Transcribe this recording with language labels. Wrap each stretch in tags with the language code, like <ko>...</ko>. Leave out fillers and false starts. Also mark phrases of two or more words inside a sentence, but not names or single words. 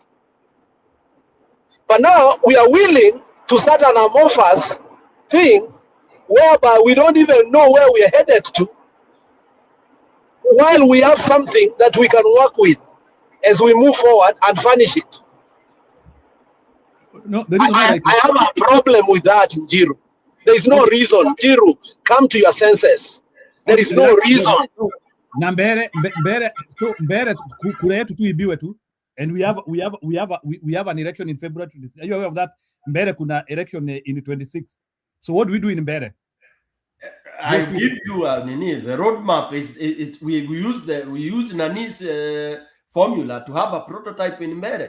<en>But now we are willing to start an amorphous thing whereby we don't even know where we are headed to, while we have something that we can work with as we move forward and furnish it. No, I have a problem with that, Njiru. There is no reason. Njiru, come to your senses. There is no reason.</en> <mer>Na mbere kura yetu tu ibiwe tu,</mer> <en>and we have an election in February. Are you aware of that? Mbere kuna election in 26. So what do we do in Mbere? I give you the roadmap is we use Nani's formula to have a prototype in Mbere.</en>